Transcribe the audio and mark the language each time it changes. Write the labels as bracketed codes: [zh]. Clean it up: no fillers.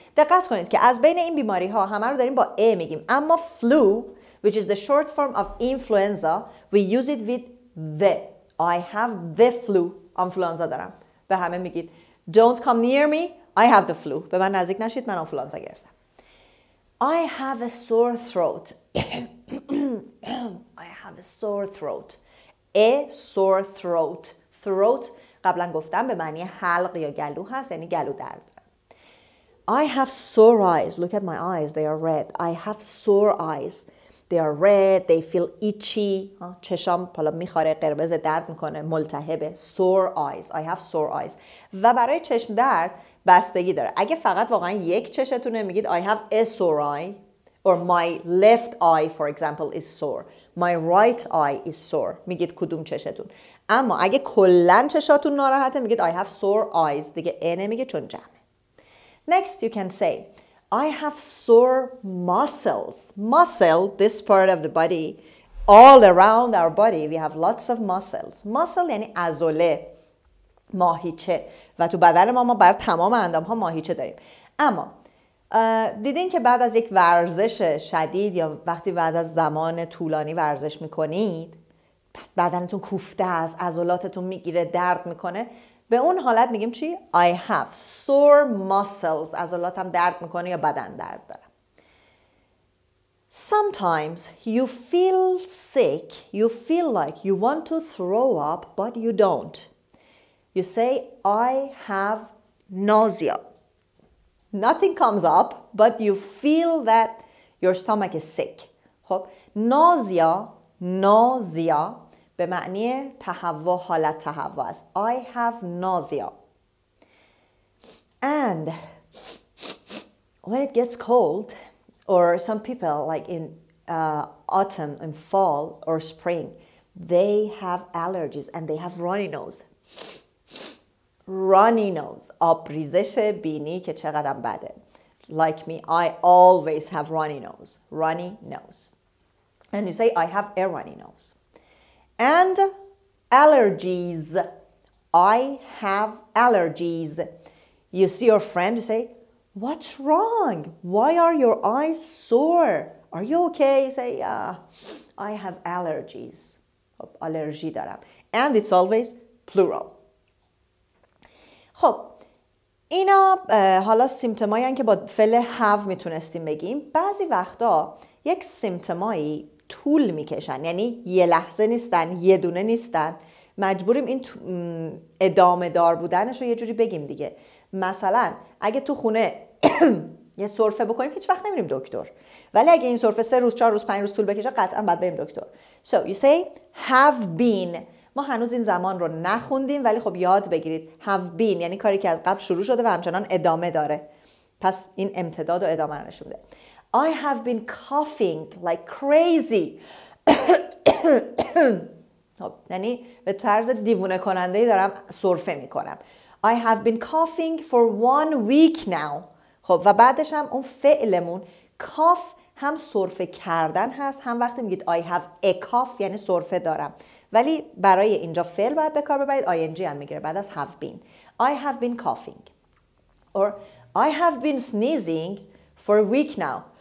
[fa] دقت کنید که از بین این بیماری ها همه رو داریم با A میگیم، اما [en] flu which is the short form of influenza we use it with the. I have the flu. [fa] آنفلوانزا دارم. به همه میگید [en] don't come near me. I have the flu. [fa] به من نزدیک نشید، من آنفلوانزا گرفتم. [en] I have a sore throat. I have a sore throat. A sore throat. [fa] Throat قبلا گفتم به معنی حلق یا گلو هست، یعنی گلو درد. [en] I have sore eyes. Look at my eyes. They are red. I have sore eyes. They are red. They feel itchy. [fa] چشام حالا میخوره، قرمز، درد میکنه، ملتهبه. [en] Sore eyes. I have sore eyes. [fa] و برای چشم درد بستگی داره. اگه فقط واقعا یک چشتونه میگید [en] I have a sore eye. Or my left eye for example is sore. My right eye is sore. [fa] میگید کدوم چشتون. اما اگه کلن چشاتون ناراحته میگید [en] I have sore eyes. [fa] دیگه a نمیگه چون جمعه. [en] Next you can say I have sore muscles. Muscle, this part of the body, all around our body we have lots of muscles. [fa] Muscle یعنی عضله، ماهیچه، و تو بدن ما بر تمام اندام ها ماهیچه داریم. اما دیدین که بعد از یک ورزش شدید یا وقتی بعد از زمان طولانی ورزش میکنید بدنتون کوفته است، عضلاتتون میگیره، درد میکنه، به اون حالت میگیم چی؟ [en] I have sore muscles. [fa] عضلاتم درد میکنه یا بدن درد دارم. [en] Sometimes you feel sick, you feel like you want to throw up but you don't. You say I have nausea. Nothing comes up but you feel that your stomach is sick. [fa] خب nausea به معنی تهوع، حالت تهوع است. [en] I have nausea. And when it gets cold, or some people like in autumn and fall or spring, they have allergies and they have runny nose. Runny nose. [fa] آبریزش بینی که چقدر بده. [en] Like me, I always have runny nose. Runny nose. And you say, I have a runny nose. And allergies. I have allergies. You see your friend, you say, what's wrong? Why are your eyes sore? Are you okay? You say, yeah, I have allergies. [fa] allergy دارم. [en] And it's always plural. [fa] خب اینا حالا سیمپتومایی هستن که با فعل have میتونستیم بگیم. بعضی وقتا یک سیمپتومایی طول میکشن، یعنی یه لحظه نیستن، یه دونه نیستن، مجبوریم این ادامه دار بودنش رو یه جوری بگیم دیگه. مثلا اگه تو خونه یه سرفه بکنیم هیچ وقت نمیریم دکتر، ولی اگه این سرفه 3 روز 4 روز 5 روز طول بکشه قطعا باید بریم دکتر. [en] So you say have been. [fa] ما هنوز این زمان رو نخوندیم ولی خب یاد بگیرید. have been یعنی کاری که از قبل شروع شده و همچنان ادامه داره، پس این امتداد و ادامه رو نشون میده. [en] I have been coughing like crazy. [fa] یعنی به طرز دیوونه کننده‌ای دارم سرفه میکنم. [en] I have been coughing for 1 week now. [fa] خب و بعدش هم اون فعلمون cough هم سرفه کردن هست، هم وقتی میگید [en] I have a cough [fa] یعنی سرفه دارم، ولی برای اینجا فعل باید به کار ببرید. ing هم میگیره بعد از have been. [en] I have been coughing. Or I have been sneezing for a week now.